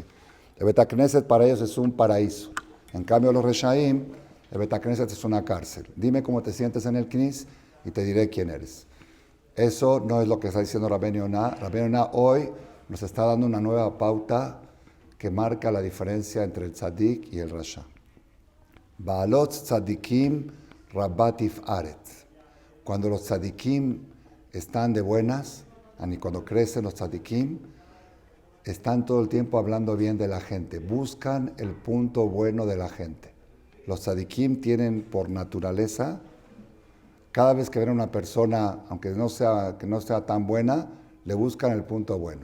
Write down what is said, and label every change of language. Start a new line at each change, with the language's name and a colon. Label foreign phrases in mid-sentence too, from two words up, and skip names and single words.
Spanish: El
Hebrew: בית כנסת
Spanish: para ellos es un paraíso. En cambio los Reshaim, el
Hebrew: בית כנסת
Spanish: es una cárcel. Dime cómo te sientes en el Knis y te diré quién eres. Eso no es lo que está diciendo Rabbeinu Yonah. Rabbeinu Yonah hoy nos está dando una nueva pauta que marca la diferencia entre el tzadik y el rasha.
Hebrew: בעלוץ צדיקים רבה תפארת.
Spanish: Cuando los tzadikim están de buenas, y cuando crecen los tzadikim, están todo el tiempo hablando bien de la gente, buscan el punto bueno de la gente. Los tzadikim tienen por naturaleza, cada vez que ven a una persona, aunque que no sea tan buena, le buscan el punto bueno.